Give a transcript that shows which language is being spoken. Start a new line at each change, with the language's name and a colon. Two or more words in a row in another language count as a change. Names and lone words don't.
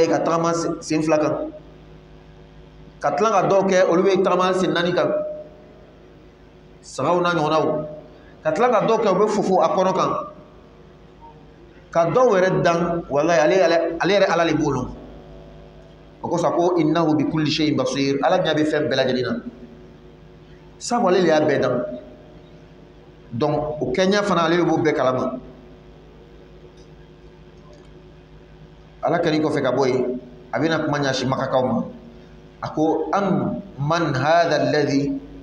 Bambara: ye ka tagama sen fila kan ka tila ka dɔw kɛ olu bɛ tagama sen naani kan sagaw n'a ɲɔgɔnnaw ka tila ka dɔw kɛ u bɛ fofo a kɔnɔ kan ka dɔw yɛrɛ dan walahi ale yɛrɛ ala le b'o lɔn o kosɔn ko
Arabic: إنه بكل شيء بصير
Bambara: ala ɲɛ bɛ fɛn bɛɛ lajɛlen na sabu ale de y'a bɛɛ dan donc o kɛɲɛ fana ale de b'o bɛɛ kalama ala kɛlen kɔfɛ ka bɔ yen a bɛna kuma ɲɛsin makakaw ma a ko
Arabic: أمن هذا الذي